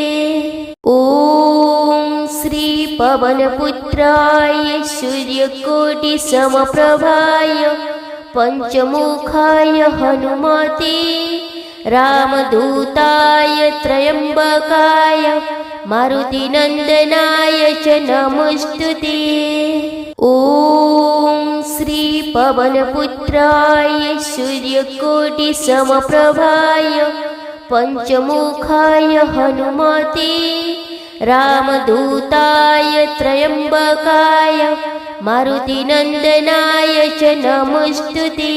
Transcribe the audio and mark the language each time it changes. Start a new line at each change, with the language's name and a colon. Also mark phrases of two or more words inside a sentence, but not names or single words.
Sanskrit: ॐ श्री पवनपुत्राय सूर्यकोटि समप्रभाय पञ्चमुखाय हनुमते रामदूताय त्र्यम्बकाय मारुतिनन्दनाय च नमोऽस्तुते। ॐ श्रीपवनपुत्राय सूर्यकोटिसमप्रभाय पञ्चमुखाय हनुमते रामदूताय त्र्यम्बकाय मारुतिनन्दनाय च नमोऽस्तुते।